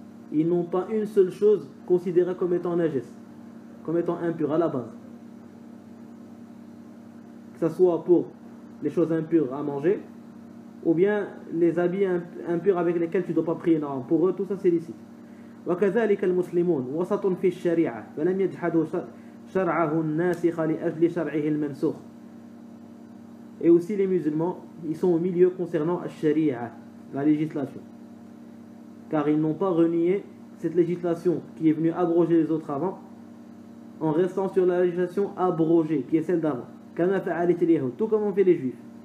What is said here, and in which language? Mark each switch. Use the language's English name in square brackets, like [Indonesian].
[French] Ils n'ont pas une seule chose considérée comme étant najas, comme étant impure à la base. Que ce soit pour les choses impures à manger, ou bien les habits impurs avec lesquels tu ne dois pas prier. Non, pour eux, tout ça c'est licite. [Arabic] وكذلك المسلمون وسط في الشريعة فلم يجحدوا شرعه الناسخ لأجل شرعه المنسوخ. [French] Et aussi les musulmans, ils sont au milieu concernant la sharia, la législation. Car ils n'ont pas renié cette législation qui est venue abroger les autres avant, en restant sur la législation abrogée, qui est celle d'avant. [Arabic] كما فعلت اليهود, [French] tout comme ont fait les juifs.